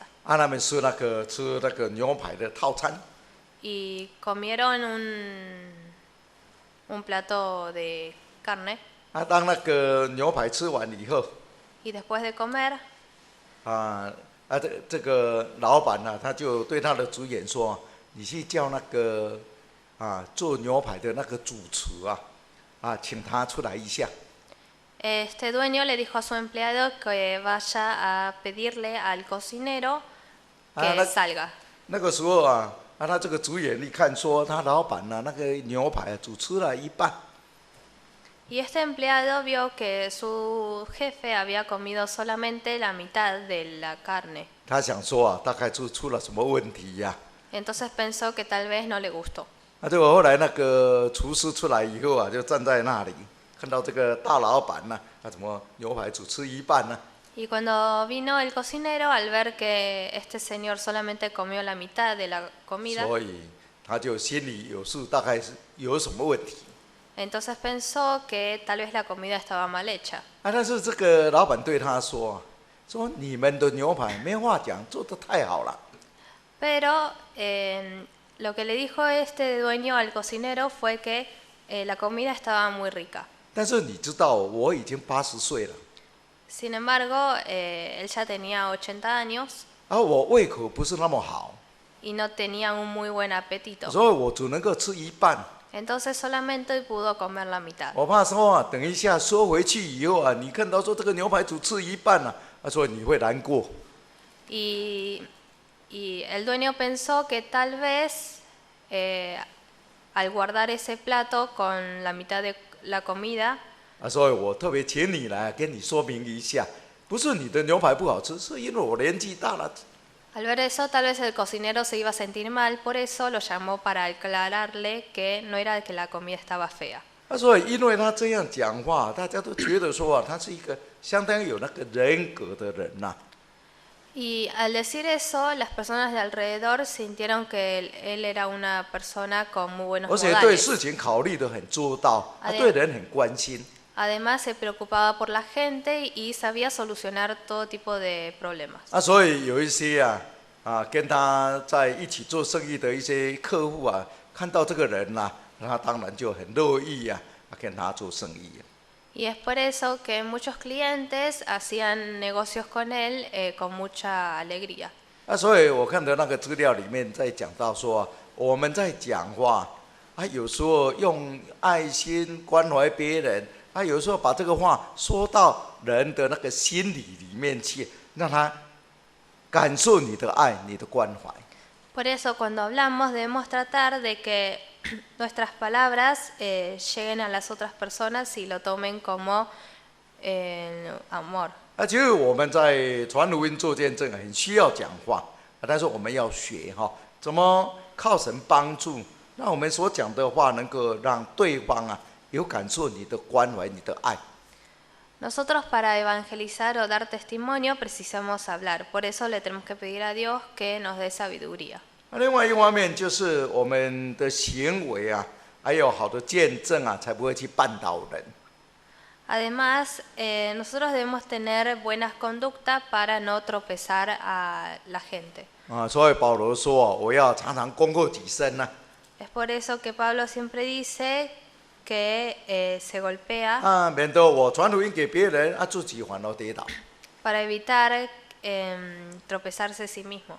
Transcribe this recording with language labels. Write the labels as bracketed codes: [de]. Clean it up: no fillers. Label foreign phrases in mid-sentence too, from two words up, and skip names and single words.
[zh] 他们是吃那个牛排的套餐。 [es] Y comieron un plato de carne. [zh] 当那个牛排吃完以后， [es] Y después de comer, [zh] 这个老板他就对他的职员说：“你去叫那个做牛排的那个主厨请他出来一下。” [es] este dueño le dijo a su empleado que vaya a pedirle al cocinero que salga. [zh] 那个时候他这个职员一看说，他老板那个牛排只吃了一半。 [es] Y este empleado vio que su jefe había comido solamente la mitad de la carne. [zh] 他想说大概是出了什么问题呀？ [es] Entonces pensó que tal vez no le gustó. [zh] 结果后来那个厨师出来以后就站在那里，看到这个大老板怎么牛排只吃一半呢？ [es] Y cuando vino el cocinero, al ver que este señor solamente comió la mitad de la comida, [zh] 所以他就心里有数，大概是有什么问题。 [es] entonces pensó que tal vez la comida estaba mal hecha. [zh] 但是这个老板对他说你们的牛排没话讲，做得太好了。 [es] Pero lo que le dijo este dueño al cocinero fue que la comida estaba muy rica. [zh] 但是你知道，我已经80岁了， [es] Sin embargo, él ya tenía 80 años [zh] 我胃口不是那么好， [es] y no tenía un muy buen apetito. [zh] 所以我只能够吃一半， [es] Entonces solamente pudo comer la mitad. [zh] 我怕说啊，等一下收回去以后啊，你看到说这个牛排只吃一半啊，所以你会难过。 [es] Y el dueño pensó que tal vez al guardar ese plato con la mitad de la comida, [zh] 所以我特别请你来跟你说明一下，不是你的牛排不好吃，是因为我年纪大了。 [es] al ver eso tal vez el cocinero se iba a sentir mal, por eso lo llamó para aclararle que no era que la comida estaba fea. [zh] 所以因为他这样讲话，大家都觉得说啊，他是一个相当有那个人格的人呐、 [es] Y al decir eso, las personas de alrededor sintieron que él era una persona con muy buenos [zh] 而且对 [es] modales. [zh] 事情考虑得很周到，他对人很关心。 [es] Además, se preocupaba por la gente y sabía solucionar todo tipo de problemas. [zh] 所以有一些跟他在一起做生意的一些客户啊，看到这个人呐、他当然就很乐意跟他做生意。 [es] Y es por eso que muchos clientes hacían negocios con él con mucha alegría. [zh] 所以我看到那个资料里面在讲到说，我们在讲话有时候用爱心关怀别人，有时候把这个话说到人的那个心里面去，让他感受你的爱、你的关怀。 [es] Por eso cuando hablamos debemos tratar de que nuestras palabras lleguen a las otras personas y lo tomen como amor. [zh] 其实我们在传福音做见证很需要讲话，但是我们要学怎么靠神帮助，让我们所讲的话能够让对方有感受你的关怀、你的爱。 [es] Nosotros para evangelizar o dar testimonio precisamos hablar, por eso le tenemos que pedir a Dios que nos dé sabiduría. [zh] 另外一方面就是我们的行为还有好的见证才不会去绊倒人。 [es] Además, nosotros debemos tener buenas conductas para no tropezar a la gente. [zh] 所以保罗说我要常常功过己身 [es] Es por eso que Pablo siempre dice que se golpea [zh] 免得我传福音给别人自己反而跌倒。 [es] para evitar tropezarse a sí mismo.